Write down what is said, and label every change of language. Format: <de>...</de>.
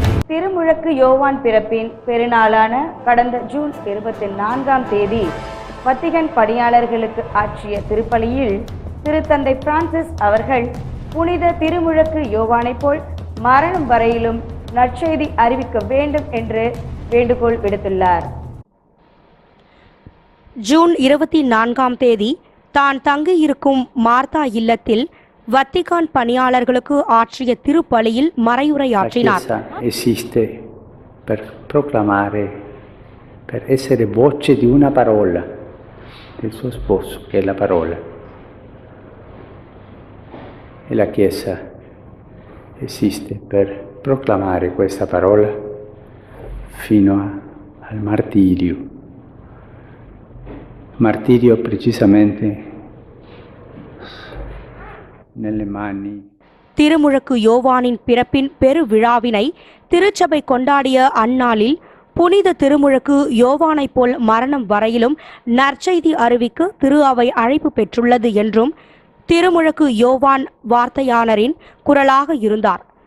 <ta>திருமுழக்கு யோவான் பிறப்பின் பெருநாளான கடந்த ஜூன் 24ஆம் தேதி வத்திகன் பணியாளர்களுக்கு ஆற்றிய திருப்பலியில் திருத்தந்தை பிரான்சிஸ் அவர்கள் புனித திருமுழக்கு யோவானைப் போல் மரணம் வரையிலும் நற்செய்தி அறிவிக்க வேண்டும் என்று வேண்டுகோள் விடுத்துள்ளார். ஜூன் 24ஆம் தேதி தான் தங்கியிருக்கும் மார்த்தா இல்லத்தில் வத்திகான் பணியாளர்களுக்கு ஆற்றிய திருப்பலியில் மறையுரையாற்றினார்.</ta> <it>Esiste per proclamare, per essere voce di una parola del suo sposo, che è la parola. E la Chiesa esiste per proclamare questa parola fino al martirio. Martirio precisamente nelle mani.</it> <ta>திருமுழக்கு யோவானின் பிறப்பின் பெரு விழாவினை திருச்சபை கொண்டாடிய அந்நாளில் புனித திருமுழக்கு யோவானைப் போல் மரணம் வரையிலும் நற்செய்தி அறிவிக்க திரு அவை அழைப்பு பெற்றுள்ளது என்றும் திருமுழக்கு யோவான் வார்த்தையாளரின் குரலாக இருந்தார்.</ta>